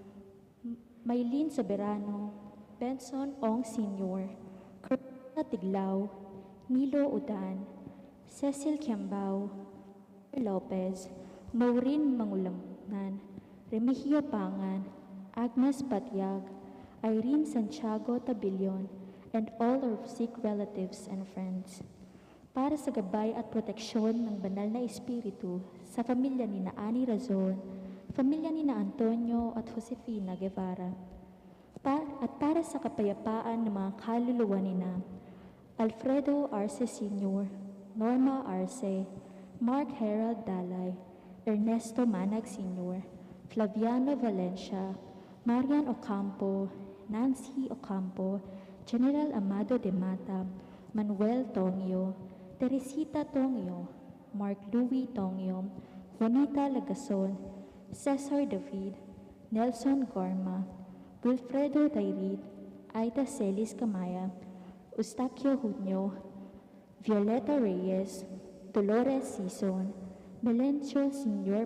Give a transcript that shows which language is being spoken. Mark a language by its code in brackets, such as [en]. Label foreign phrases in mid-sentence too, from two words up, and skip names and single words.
[en] Maylene Soberano, Benson Ong Sr., Corina Tiglao, Milo Udan, Cecil Kiambao, Lopez, Maureen Mangulamnan, Remigio Pangan, Agnes Patiag, Irene Santiago Tabilion, and all our sick relatives and friends. [tl] Para sa gabay at proteksyon ng banal na espiritu sa pamilya ni na Ani Razon, pamilya ni na Antonio at Josefina Guevara, at para sa kapayapaan ng mga kaluluwa ni na Alfredo Arce Sr., Norma Arce, Mark Herald Dalay, Ernesto Manag Sr., Flaviano Valencia, Marian Ocampo, Nancy Ocampo, General Amado de Mata, Manuel Tongyo, Teresita Tongyo, Mark Louis Tongyo, Juanita Lagason, Cesar David, Nelson Gorma, Wilfredo Dairit, Aida Celis Camaya, Eustaquio Junio, Violeta Reyes, Dolores Sison, Melencio Sr.